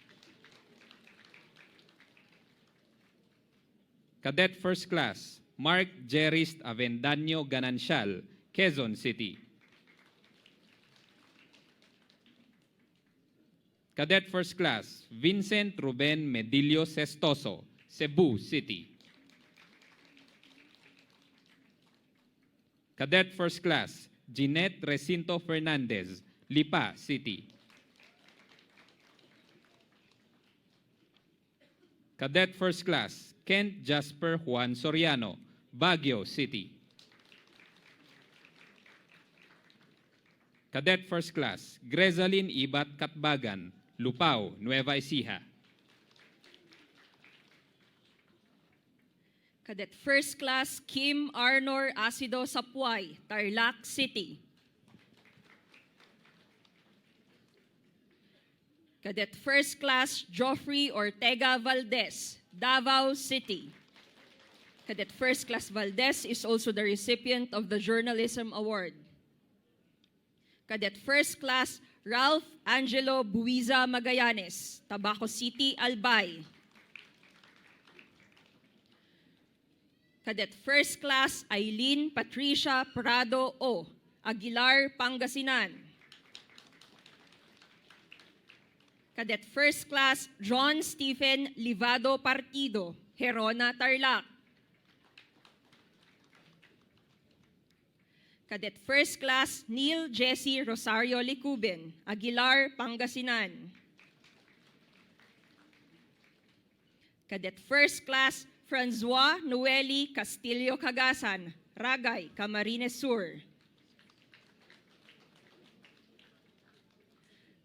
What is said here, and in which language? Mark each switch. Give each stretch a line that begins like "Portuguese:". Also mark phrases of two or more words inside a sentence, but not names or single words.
English: Cadet First Class Mark Jerist Avendaño Ganancial, Quezon City. Cadet First Class Vincent Ruben Medillo Sestoso, Cebu City. Cadet First Class Jeanette Recinto Fernandez, Lipa City. Cadet First Class Kent Jasper Juan Soriano, Baguio City. Cadet First Class Grezalyn Ibat Katbagan, Lupao, Nueva Ecija. Cadet First Class Kim Arnor Asido Sapuay, Tarlac City. Cadet First Class Joffrey Ortega Valdez, Davao City. Cadet First Class Valdez is also the recipient of the Journalism Award. Cadet First Class Ralph Angelo Buiza Magallanes, Tabaco City, Albay. Cadet First Class Eileen Patricia Prado O, Aguilar, Pangasinan. Cadet First Class John Stephen Livado Partido, Herona, Tarlac. Cadet First Class Neil Jesse Rosario Licubin, Aguilar, Pangasinan. Cadet First Class Francois Noeli Castillo Cagasan, Ragay, Camarines Sur.